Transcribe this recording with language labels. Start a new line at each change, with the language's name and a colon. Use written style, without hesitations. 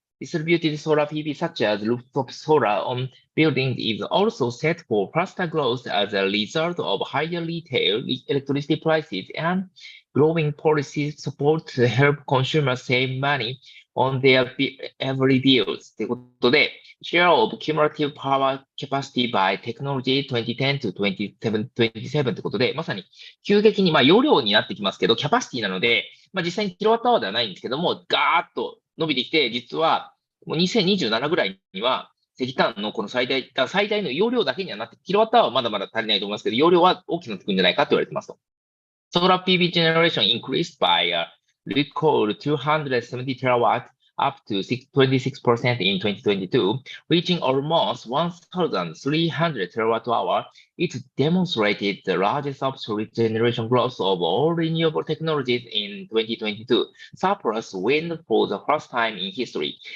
English: Distributed solar PV, such as rooftop solar on buildings, is also set for faster growth as a result of higher retail electricity prices and growing policy support to help consumers save money on their every bills.
Japanese: ということで、
English: Share of cumulative power capacity by technology 2010 to 2027
Japanese: ということで、まさに急激に、容量になってきますけど、キャパシティなので、実際にキロワットアワーではないんですけども、ガーッと伸びてきて、実はもう2027ぐらいには、石炭のこの最大の容量だけにはなって、キロワットアワーはまだまだ足りないと思いますけど、容量は大きくなってくるんじゃないかと言われてますと。
English: Solar PV generation increased by a record 270 terawatt up to 26% in 2022, reaching almost 1,300 terawatt-hour. It demonstrated the largest absolute generation growth of all renewable technologies in 2022, surpassed wind for the first time in history.